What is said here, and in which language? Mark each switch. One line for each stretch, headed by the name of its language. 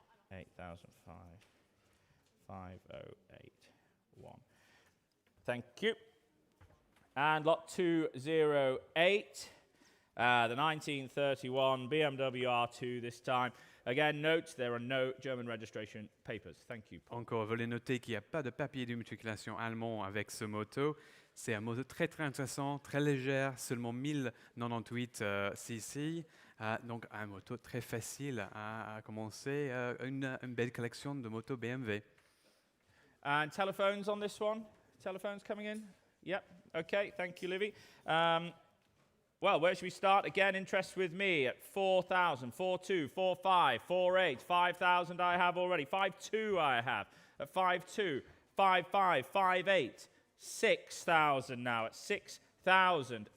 English: 8,005, 5081. Thank you. And lot 208, the 1931 BMW R2 this time. Again, note there are no German registration papers. Thank you.
French: Encore, veuillez noter qu'il n'y a pas de papier d'immatriculation allemand avec ce moto. C'est un moto très très intéressant, très légère, seulement 1098 cc. Donc un moto très facile à commencer, une belle collection de motos BMW.
English: And telephones on this one? Telephones coming in? Yep. Okay, thank you, Livy. Well, where should we start? Again, interest with me at 4,000, 4,200, 4,500, 4,800, 5,000 I have already. 5,200 I have at 5,200, 5,500, 5,800, 6,000 now at 6,000.